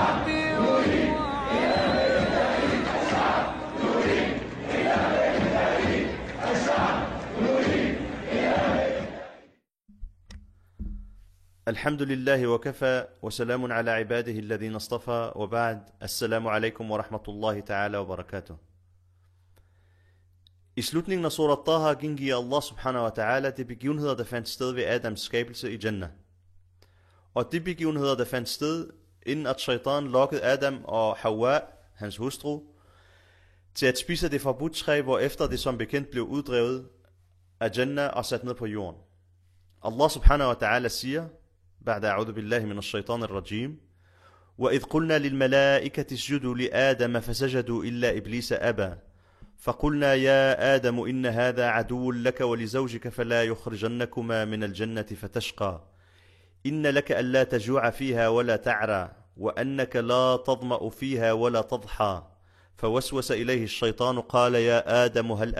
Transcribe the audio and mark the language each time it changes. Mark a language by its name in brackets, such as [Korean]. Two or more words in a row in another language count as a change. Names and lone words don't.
[Arabic] الحمد لله وكفى وسلام على عباده الذين اصطفى وبعد. السلام عليكم ورحمة الله تعالى وبركاته. [Danish] I slutningen af surat Taha gengiver Allah [Arabic] سبحانه وتعالى [Danish] de begivenheder, der fandt sted ved Adams skabelse i Jannah. Og de begivenheder, der fandt sted, inden at shaitan lokkede Adam og Hawa, hans hustru, til at spise det forbudte træ, hvorefter det som bekendt blev uddrevet af Jannah og sat ned på jorden. [Arabic] Allah سبحانه وتعالى siger, بعد أعوذ بالله من الشيطان الرجيم وإذ قلنا للملائكة اسجدوا لآدم فسجدوا إلا إبليس أبى فقلنا يا آدم إن هذا عدو لك ولزوجك فلا يخرجنكما من الجنة فتشقى إن لك ألا تجوع فيها ولا تعرى وأنك لا تظمأ فيها ولا تضحى فوسوس إليه الشيطان قال يا آدم